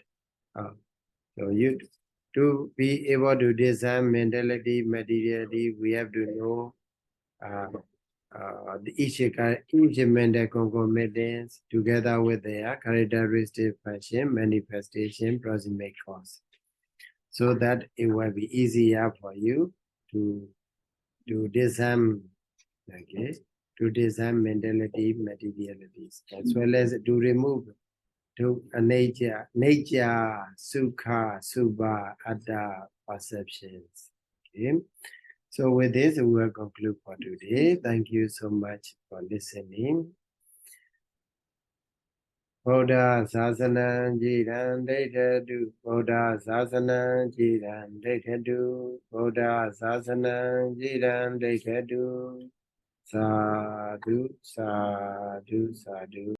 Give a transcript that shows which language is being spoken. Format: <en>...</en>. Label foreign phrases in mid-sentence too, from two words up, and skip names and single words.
<en>So you to be able to discern mentality, materiality, we have to know each mental concomitants together with their characteristic function, manifestation, proximate cause. So that it will be easier for you to discern, okay, to discern mentality, materialities, as well as to remove to nature,</en> <pi>sukha, subha, atta</pi> <en>perceptions. Okay. So with this, we will conclude for today. Thank you so much for listening.</en> <pi>Buddha Sasana Jiran Dekadu, Buddha Sasana Jiran Dekadu, Buddha Sasana Jiran Dekadu, Sadhu, Sadhu, Sadhu.</pi>